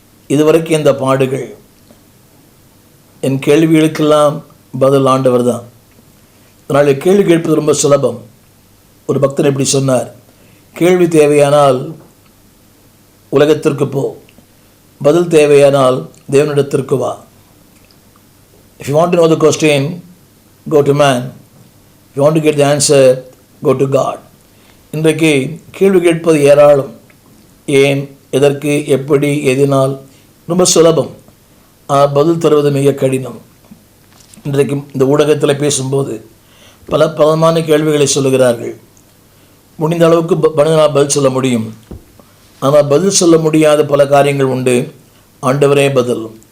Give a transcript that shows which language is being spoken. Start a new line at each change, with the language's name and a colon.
Tamil: இதுவரைக்கும் இந்த பாடுகள். என் கேள்விகளுக்கெல்லாம் பதில் ஆண்டவர் தான். அதனால் கேள்வி கேட்பது ரொம்ப சுலபம். ஒரு பக்தன் எப்படி சொன்னார், கேள்வி தேவையானால் உலகத்திற்கு போ, பதில் தேவையானால் தேவனிடத்திற்கு வா.
English: If you want to know the question, go to man. If you want to get the answer, go to God.
Tamil: இன்றைக்கு கேள்வி கேட்பது ஏராளம். ஏன், எதற்கு, எப்படி, எதினால் ரொம்ப சுலபம். பதில் தருவது மிக கடினம். இன்றைக்கு இந்த ஊடகத்தில் பேசும்போது பலமான கேள்விகளை சொல்லுகிறார்கள். முடிந்த அளவுக்கு பதில் சொல்ல முடியும். ஆனால் பதில் சொல்ல முடியாத பல காரியங்கள் உண்டு. ஆண்டவரே பதில்.